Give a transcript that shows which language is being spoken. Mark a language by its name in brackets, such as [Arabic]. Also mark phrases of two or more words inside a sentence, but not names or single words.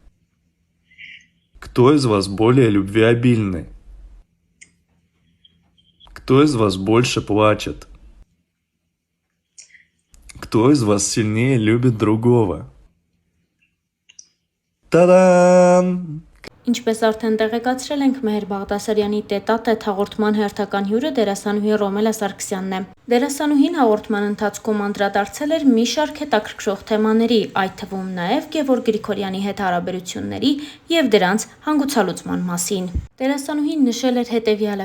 [Russian] Кто из вас более любвеобильный? Кто из вас больше плачет? Кто из вас сильнее любит другого? Та-дам! [Armenian] Ինչպես արդեն տեղեկացրել ենք, Մեհեր Բաղդասարյանի տետ-ա-տետ հաղորդման հերթական հյուրը դերասանուհի Ռոմելա Սարգսյանն է։ Դերասանուհին հաղորդման ընթացքում անդրադարձել էր մի շարք հետաքրքրող թեմաների, այդ թվում նաև Գևորգ Գրիգորյանի հետ հարաբերությունների եւ դրանց հանգուցալուծման մասին։ Դերասանուհին նշել էր հետեւյալը.